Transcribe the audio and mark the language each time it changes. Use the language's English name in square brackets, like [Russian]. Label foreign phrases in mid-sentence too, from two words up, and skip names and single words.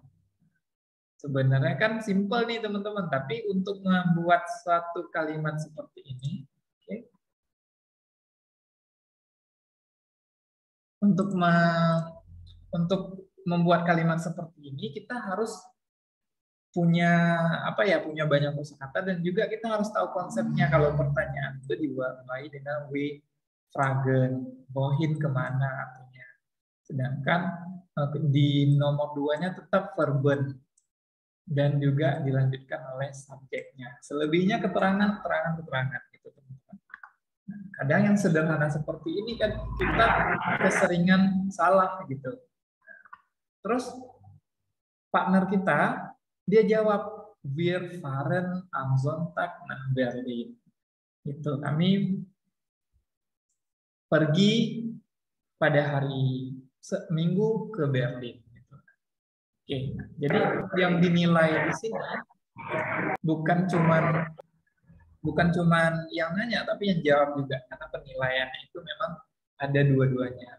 [Indonesian] Sebenarnya kan simpel nih teman-teman, tapi untuk membuat satu kalimat seperti ini, okay, untuk membuat kalimat seperti ini kita harus punya punya banyak kosakata dan juga kita harus tahu konsepnya. Kalau pertanyaan itu dimulai dengan [German] we fragen, [Indonesian] wohin kemana artinya. Sedangkan di nomor 2-nya tetap verben dan juga dilanjutkan oleh subjeknya. Selebihnya keterangan gitu teman-teman. Nah, kadang yang sederhana seperti ini kan kita keseringan salah gitu. Terus partner kita dia jawab [German] wir fahren am Sonntag nach Berlin. [Indonesian] Itu kami pergi pada hari Minggu ke Berlin. Gitu. Oke, jadi yang dinilai di sini bukan cuman yang nanya, tapi yang jawab juga, karena penilaiannya itu memang ada dua-duanya.